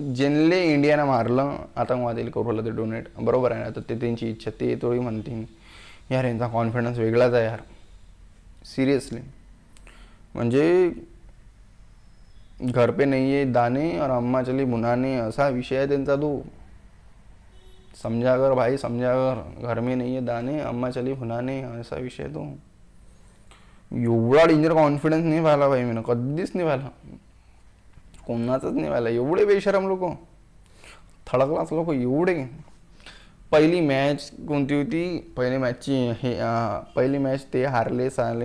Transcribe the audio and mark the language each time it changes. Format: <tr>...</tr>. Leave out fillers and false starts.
<mr>ज्यांले इंडियानं मारलं आतंकवादीला करू राहिलं ते डोनेट. बरोबर आहे ना, तर ते त्यांची इच्छा, ते थोडी म्हणतील. यार यांचा कॉन्फिडन्स वेगळाच आहे यार, सिरियसली. म्हणजे</mr> <hi>घर पे नहीं है दाने और अम्मा चली बुनाने,</hi> <mr>असा विषय आहे त्यांचा तो.</mr> <hi>समझा कर भाई, समझा कर. घर में नहीं है दाने, अम्मा चली बुनाने,</hi> <mr>असा विषय तो. एवढा डेंजर कॉन्फिडन्स नाही पाहिला भाई मी, कधीच नाही पाहिला, कोणाचंच नाही पाहिला. एवढे बेशरम लोक, थर्ड क्लास लोक एवढे. पहिली मॅच कोणती होती, पहिली मॅच ते हारले साले.</mr>